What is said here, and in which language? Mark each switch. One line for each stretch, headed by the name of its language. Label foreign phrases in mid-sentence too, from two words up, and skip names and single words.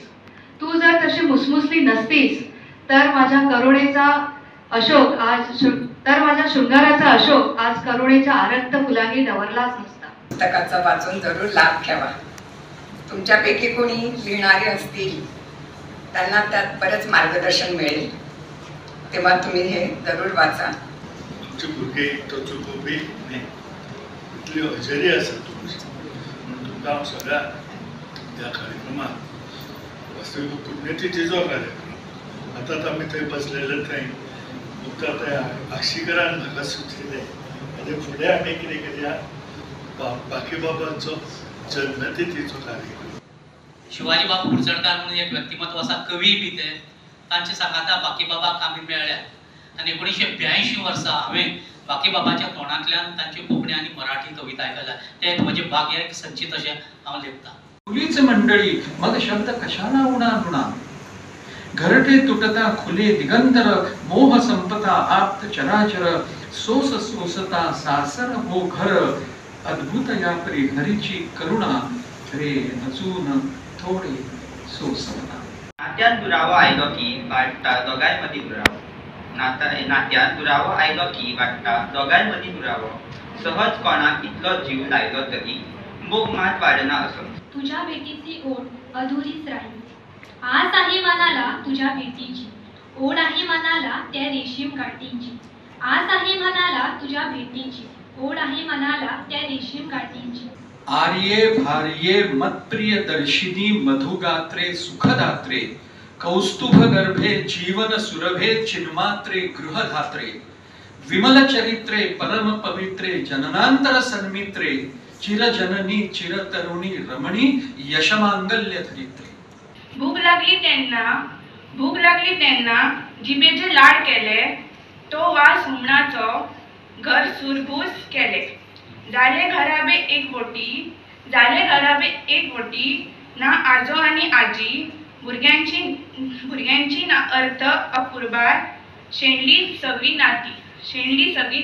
Marathi: तू जर तशी मुसमुसली नसतीस तर माझ्या करुणेचा अशोक आज माझ्या शृंगाराचा अशोक आज करुणेच्या आरक्त फुलांनी डवरलाच नसता। पुस्तकाचा वाचून जरूर लाभ घ्यावा। तुमच्यापैकी कोणी लिहिणारे असतील त्यांना त्यात बरेच मार्गदर्शन मिळेल, तेव्हा तुम्ही हे जरूर वाचा।
Konkani: तुमचे भुरगे तो चुकोवपी न्ही, इतली हजेरी आसा तुमची, म्हणून तुमकां हांव सगळ्या ह्या कार्यक्रमात वास्तवीक पुण्यतिथीचो कार्यक्रम आतां आमी थंय बसलेले थंय मुक्ता त्या आक्षीकरान म्हाका सुचयलें हाजे फुडें आमी कितें करया, बाकीबाबांचो जन्मतिथीचो कार्यक्रम। शिवाजी बाबू कुडचडकार म्हणून एक व्यक्तिमत्व आसा, कवी बी ते, तांचे सांगाता बाकीबाबाक आमी मेळ्ळ्या, आनी 1982 वर्सा हांवें बाकीबाबाच्या तोंडांतल्यान तांची कोंकणी आनी मराठी कविता आयकल्या। ते म्हणजे भाग्याक संचित अशें हांव लेखतां।
Marathi: मुलीच मंडळी मग शब्द कशाला उणा नुणा, घरटे तुटता खुले दिगंतर, मोह संपता आप्त चराचर, सोस सोसता सासर हो घर, अद्भुत या परी हरीची करुणा, रे नचून थोडे सोसवना।
Konkani: नात्यात दुरावो आयलो की वाटता दोगांय दुरावो, नात्यात दुरावो आयलो की वाटता दोगांय दुरावो, सहज कोणाक इतलो जीव लायलो तरी मोग मात वाडना असो।
Marathi: तुझ्या भेटीची ओढ अधुरीच राहील, आस आहे मनाला तुझ्या भेटीची, ओढ आहे मनाला त्या रेशीम गाठींची, आस आहे मनाला तुझ्या भेटीची, ओढ आहे मनाला त्या रेशीम गाठींची। आर्ये भार्ये मत्प्रिय दर्शिनी मधुगात्रे सुखदात्रे, कौस्तुभ गर्भे जीवन सुरभे चिन्मात्रे गृहधात्रे, विमल चरित्रे परम पवित्रे जननांतर सन्मित्रे, चिरजननी चिरतरुणी रमणी यशमांगल्य धरित्रे।
Konkani: भूक लागली त्यांना जिबेचे लाड केले, तो वास हुमणाचो घर सुरभूस केले, जाले घराबे एक वटी, ना आजो आनी आजी, भुरग्यांची ना अर्थ अपुरबार, शेणली सगळी नाती।